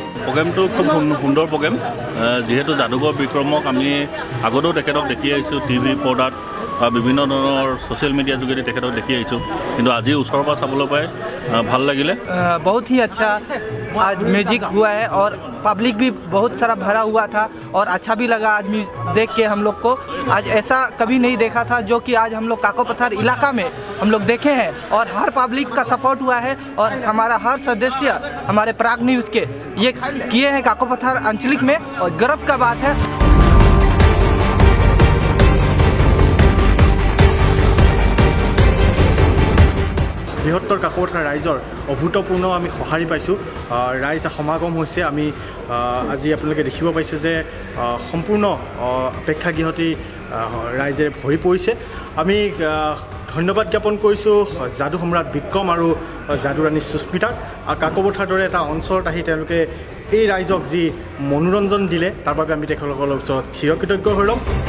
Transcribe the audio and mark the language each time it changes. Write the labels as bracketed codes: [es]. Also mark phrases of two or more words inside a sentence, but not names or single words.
[as] প্ৰগ্ৰেমটো খুব সুন্দৰ প্ৰগ্ৰেম যেহেতু যাদুকৰ বিক্ৰমক আমি আগতেও তেখেতক দেখি আহিছোঁ টিভি পৰ্দাত বিভিন্ন ধৰণৰ [en] social media [as] যোগেদি তেখেতক দেখি আহিছোঁ কিন্তু আজি ওচৰৰ পৰা চাবলৈ পাই ভাল লাগিলে [hi] बहुत ही अच्छा आज म्यूजिक हुआ है और पब्लिक भी बहुत सारा भरा हुआ था और अच्छा भी लगा आज देख के हम लोग को आज ऐसा कभी नहीं देखा था जो कि आज हम लोग काकोपथर इलाका में हम लोग देखे हैं और हर पब्लिक का सपोर्ट हुआ है और हमारा हर सदस्य हमारे प्राग न्यूज़ के ये किए हैं काकोपथर आंचलिक में और गर्व का बात है [as] বৃহত্তৰ কাকপথাৰ ৰাইজৰ অভূতপূৰ্ণ আমি সঁহাৰি পাইছোঁ ৰাইজ সমাগম হৈছে আমি আজি আপোনালোকে দেখিব পাইছে যে সম্পূৰ্ণ প্ৰেক্ষাগৃহটি ৰাইজে ভৰি পৰিছে আমি ধন্যবাদ জ্ঞাপন কৰিছোঁ যাদু সম্ৰাট বিক্ৰম আৰু যাদুৰাণী সুস্মিতাক কাকপথাৰ দৰে এটা অঞ্চলত আহি তেওঁলোকে এই ৰাইজক যি মনোৰঞ্জন দিলে তাৰ বাবে আমি তেখেতসকলৰ ওচৰত চিৰকৃতজ্ঞ হৈ ৰ'ম